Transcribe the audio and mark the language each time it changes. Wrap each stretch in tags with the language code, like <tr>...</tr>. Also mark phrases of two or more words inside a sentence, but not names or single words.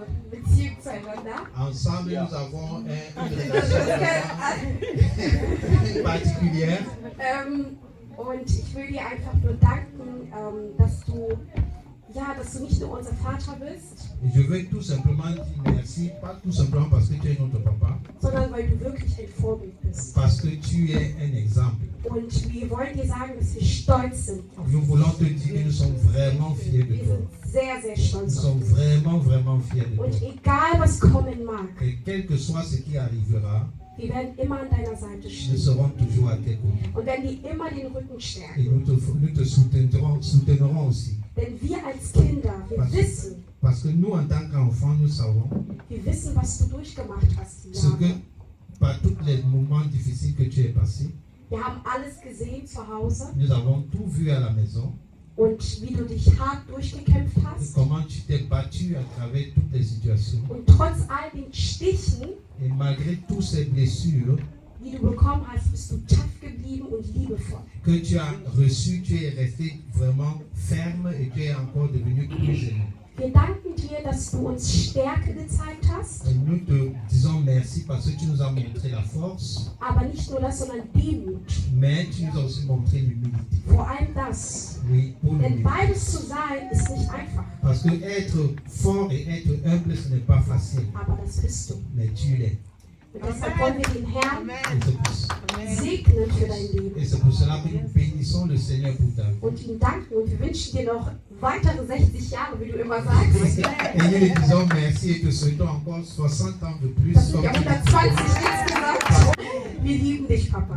<de>Beziehung zueinander.</de> <fr>Ensemble, nous avons une relation particulière.</fr> <de>Und ich will dir einfach nur danken, dass du nicht nur unser Vater bist,</de> <fr>Je veux tout simplement dire merci, pas tout simplement parce que tu es notre papa,</fr> <de>sondern weil du wirklich ein Vorbild bist.</de> <fr>parce que tu es un exemple.</fr> <de>Und wir wollen dir sagen, dass wir stolz sind auf</de> <fr>Nous</fr> <de>dich.</de> <fr>voulons te dire que nous sommes vraiment fiers de</fr> <de>Wir</de> <fr>toi.</fr> <de>sind sehr, sehr</de> <fr>Nous</fr> <de>stolz auf</de> <fr>sommes</fr> <de>dich.</de> <fr>vraiment fiers de toi.</fr> <de>Und egal was kommen mag,</de> <fr>Et quel que soit ce qui arrivera,</fr> <de>wir werden immer an deiner Seite</de> <fr>nous</fr> <de>stehen</de> <fr>serons toujours à tes côtés.</fr> <de>und werden dir immer den Rücken stärken.</de> <fr>Et nous te soutiendrons aussi.</fr> <de>Denn wir als Kinder,</de> <fr>Parce que nous, en tant qu'enfants, nous savons</fr> <de>wir wissen, was du durchgemacht hast.</de> <fr>ce que, par tous les moments difficiles que tu es passé,</fr> <de>Wir haben alles gesehen zu Hause</de> <fr>nous avons tout vu à la maison.</fr> <de>und wie du dich hart durchgekämpft</de> <fr>Et</fr> <de>hast.</de> <fr>comment tu t'es battu à travers toutes les situations.</fr> <de>Und trotz all den Stichen,</de> <fr>Et malgré toutes ces blessures</fr> <de>die du bekommen hast, bist du tough geblieben und liebevoll.</de> <fr>que tu as reçues, tu es resté vraiment ferme et tu es encore devenu plus aimé.</fr> <de>Wir danken dir, dass du uns Stärke gezeigt hast,</de> <fr>Et nous te disons merci parce que tu nous as montré la force,</fr> <de>aber nicht nur das, sondern Demut.</de> <fr>mais tu nous as aussi montré l'humilité.</fr> <de>Vor allem das.</de> <fr>Oui, pour</fr> <de>Denn</de> <fr>l'humilité.</fr> <de>beides zu sein ist nicht einfach,</de> <fr>Parce que être fort et être humble, ce n'est pas facile,</fr> <de>aber das bist du.</de> <fr>mais tu l'es.</fr> <de>Und deshalb wollen wir den Herrn</de> <fr>Et</fr> <de>segnen für dein Leben</de> <fr>c'est pour cela que nous bénissons le Seigneur pour ta vie.</fr> <de>und ihm danken. Und wir wünschen dir noch weitere 60 Jahre, wie du immer sagst.</de> <fr>Et nous lui disons merci et te souhaitons encore 60 ans de plus.</fr> <de>Das sind</de> <fr>comme</fr> <de>ja</de> <fr>tu</fr> <de>120 insgesamt. Wir lieben dich, Papa.</de>